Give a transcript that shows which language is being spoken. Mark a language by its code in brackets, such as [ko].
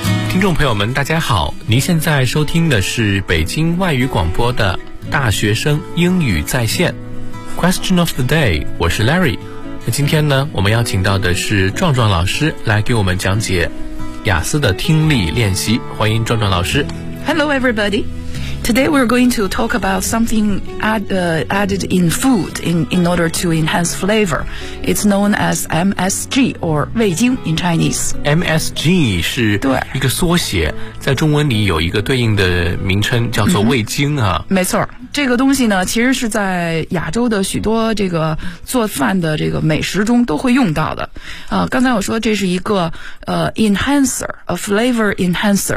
[zh] 听众朋友们大家好，您现在收听的是北京外语广播的大学生英语在线 Question of the day， 我是 Larry。那今天呢，我们要请到的是壮壮老师来给我们讲解雅思的听力练习，欢迎壮壮老师。 [en] Hello everybody, today we're going to talk about something added in food in order to enhance flavor. It's known as MSG or 味精 in Chinese. [zh] MSG 是一个缩写，在中文里有一个对应的名称叫做味精啊。 Mm-hmm. 没错，这个东西呢，其实是在亚洲的许多这个做饭的这个美食中都会用到的。刚才我说这是一个enhancer, [en] a flavor enhancer,